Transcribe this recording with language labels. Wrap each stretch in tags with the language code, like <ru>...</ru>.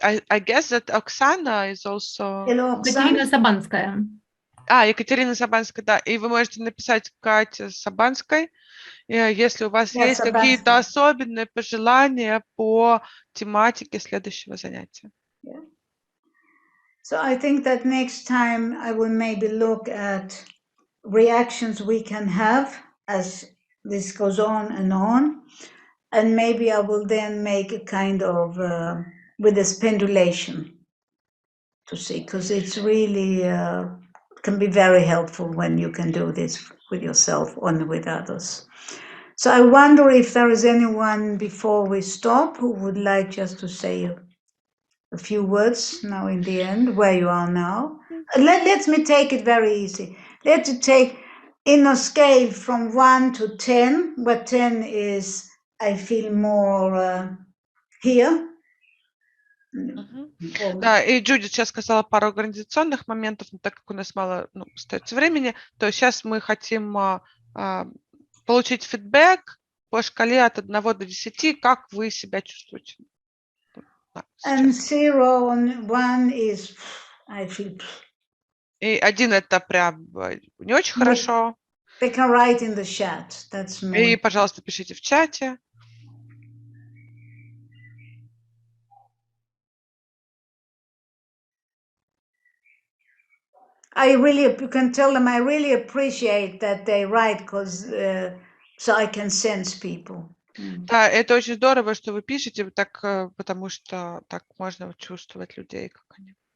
<en>I guess that Oksana is also.</en> <ru>Екатерина Сабанская. Екатерина Сабанская, да. И вы можете написать Кате Сабанской, если у вас есть какие-то особенные пожелания по тематике следующего занятия.</ru> <en>Yeah. So I think that next time I will maybe look at reactions we can have as this goes on, and maybe I will then make a kind of with this pendulation to see, because it's really can be very helpful when you can do this with yourself or with others. So I wonder if there is anyone before we stop who would like just to say a few words now in the end, where you are now. Let me take it very easy. Let's take in a scale from 1 to 10, where 10 is I feel more here.</en> <ru>Да, и Джуди сейчас сказала пару организационных моментов, но так как у нас мало остается времени, то сейчас мы хотим получить фидбэк по шкале от 1 до 10, как вы себя чувствуете.</ru> <en>And 0 and 1 is I feel.</en> <ru>И 1 это прям не очень хорошо.</ru> <en>They can write in the chat. That's more.</en> <ru>И, пожалуйста, пишите в чате.</ru> <en>You can tell them I really appreciate that they write, because so I can sense people.</en> <ru>Да, это очень здорово, что вы пишете, так, потому что так можно чувствовать людей, как они.</ru>